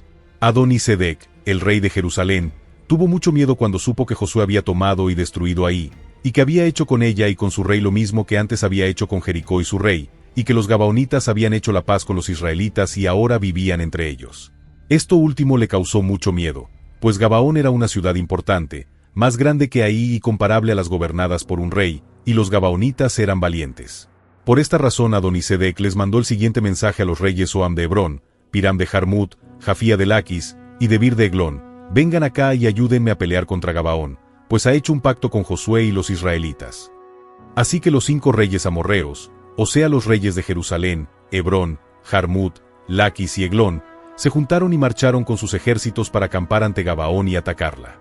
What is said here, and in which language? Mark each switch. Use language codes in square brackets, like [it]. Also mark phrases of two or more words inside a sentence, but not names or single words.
[es] Adonisedec, el rey de Jerusalén, tuvo mucho miedo cuando supo que Josué había tomado y destruido Ai, y que había hecho con ella y con su rey lo mismo que antes había hecho con Jericó y su rey, y que los gabaonitas habían hecho la paz con los israelitas y ahora vivían entre ellos. Esto último le causó mucho miedo, pues Gabaón era una ciudad importante, más grande que Ai y comparable a las gobernadas por un rey, y los gabaonitas eran valientes. Por esta razón Adonisedec les mandó el siguiente mensaje a los reyes Soam de Hebrón, Piram de Jarmut, Jafía de Laquis, y Debir de Eglón: vengan acá y ayúdenme a pelear contra Gabaón, pues ha hecho un pacto con Josué y los israelitas. Así que los 5 reyes amorreos, o sea los reyes de Jerusalén, Hebrón, Jarmut, Laquis y Eglón, se juntaron y marcharon con sus ejércitos para acampar ante Gabaón y atacarla.